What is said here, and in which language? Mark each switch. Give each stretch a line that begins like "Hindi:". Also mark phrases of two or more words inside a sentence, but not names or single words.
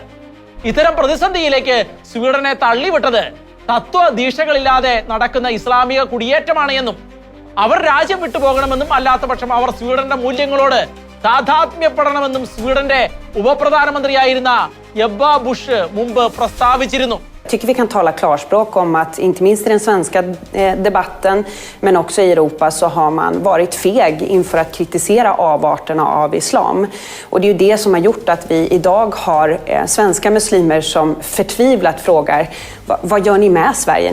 Malayalam: ഇത്തരം പ്രതിസന്ധിയിലേക്ക് സ്വീഡനെ തള്ളിവിട്ടത് തത്വദീക്ഷകളില്ലാതെ നടക്കുന്ന ഇസ്ലാമിക കുടിയേറ്റമാണ് എന്നും അവർ രാജ്യം വിട്ടുപോകണമെന്നും അല്ലാത്ത പക്ഷം അവർ സ്വീഡന്റെ മൂല്യങ്ങളോട് താതാത്മ്യപ്പെടണമെന്നും സ്വീഡന്റെ ഉപപ്രധാനമന്ത്രിയായിരുന്ന എബ്ബ ബുഷ് മുമ്പ് പ്രസ്താവിച്ചിരുന്നു.
Swedish: Jag tycker vi kan tala klarspråk om att inte minst i den svenska debatten men också i Europa så har man varit feg inför att kritisera avarterna av islam. Och det är ju det som har gjort att vi idag har svenska muslimer som förtvivlat frågar vad gör ni med Sverige?